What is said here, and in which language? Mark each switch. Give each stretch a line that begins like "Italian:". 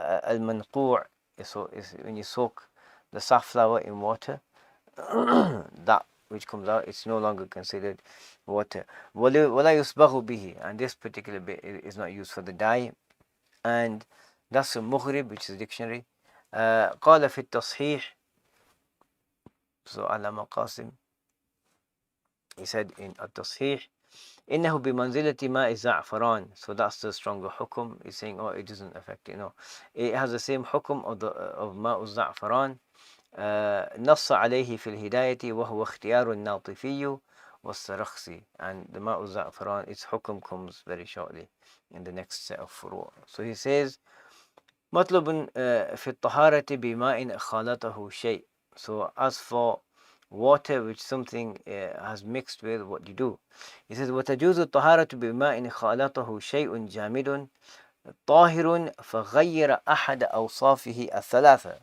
English: Al-manqu' is when you soak the safflower in water, that which comes out, it's no longer considered water.
Arabic: وَلَا يُصْبَغُ بِهِ,
English: and this particular bit is not used for the dye. And that's a مغرب, which is a dictionary.
Arabic: قال في التصحيح,
English: so Allama Qasim, he said in
Arabic: التصحيح إنه بمنزلة ماء الزعفران.
English: So that's the stronger hukum. He's saying, oh, it doesn't affect it. No, it has the same hukum of ماء الزعفران.
Arabic: نص عليه في الهداية وهو اختيار الناطفي والسرخسي.
English: And the ماء الزعفران, its hukum comes very shortly in the next set of furu'. So he says,
Arabic: مطلب في الطهارة بماء خالطه شيء.
English: So as for water which something has mixed with, what you do? He says
Arabic: وتجوز الطهارة بماء خالطه شيء جامد طاهر فغير أحد أوصافه الثلاثة.